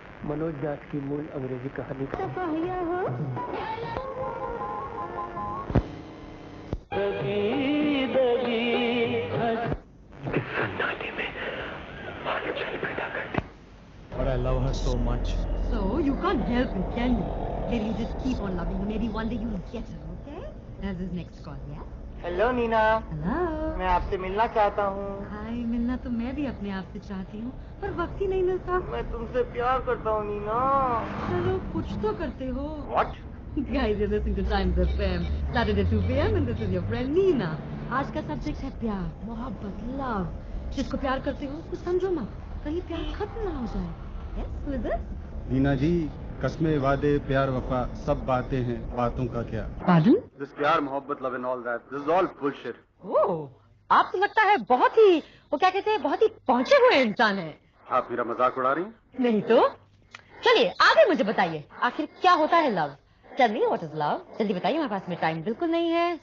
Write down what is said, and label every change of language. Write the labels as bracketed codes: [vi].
[hi] मनोज दास की मूल अंग्रेजी कहानी का इस सन्नाटे में हलचल पैदा करती। [en] But I love her so much. So you can't help it, can you? Maybe you just keep on loving her. Maybe one day you'll get her, okay? That's his next call, yeah? [hi] Hello Neena, [en] Hello. [hi] मैं आपसे मिलना चाहता हूँ। हाय, मिलना तो मैं भी अपने आप से चाहती हूँ, पर वक्त ही नहीं मिलता। मैं तुमसे प्यार करता हूँ नीना। चलो कुछ तो करते हो। [en] What? Guys, you're listening to Times FM. Saturday 2 p.m. and this is your friend Nina. [hi] आज का सब्जेक्ट है प्यार, मोहब्बत, लव। जिसको प्यार करते हो उसको समझो मत, कहीं प्यार खत्म ना हो जाए। [en] Yes, who is this? [hi] Neena जी, कस्में वादे प्यार वफा सब बातें हैं, बातों का क्या? [en] Pardon? This [hi] प्यार मोहब्बत [en] love and all that, this is all bullshit. [hi] ओह, आप तो लगता है बहुत ही, वो क्या कहते हैं, बहुत ही पहुंचे हुए इंसान हैं। आप मेरा मजाक उड़ा रही हैं? नहीं तो? चलिए आगे मुझे बताइए, आखिर क्या होता है love? [en] Tell me what is love? [hi] जल्दी बताइए, हमारे पास में टाइम बिल्कुल नहीं है।